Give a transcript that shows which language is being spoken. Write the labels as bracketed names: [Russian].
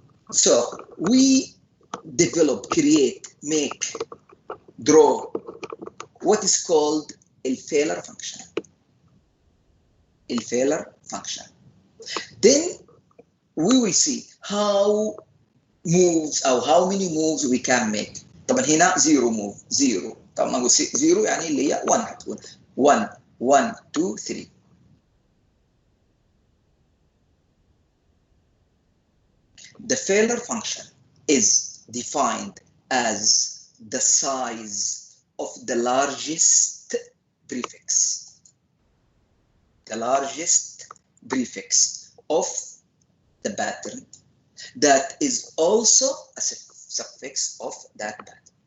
[English] So we develop, create, make, draw what is called a failure function. A failure function. Then we will see how moves [Arabic] او [English] how many moves we can make. [Arabic] طبعا هنا [English] zero move zero. [Arabic] طبعا ما نقول [English] zero [Arabic] يعني اللي هي 1 حتكون 1 1 2 3. [English] The failure function is defined as the size of the largest prefix. The largest prefix of the pattern that is also a suffix of that pattern.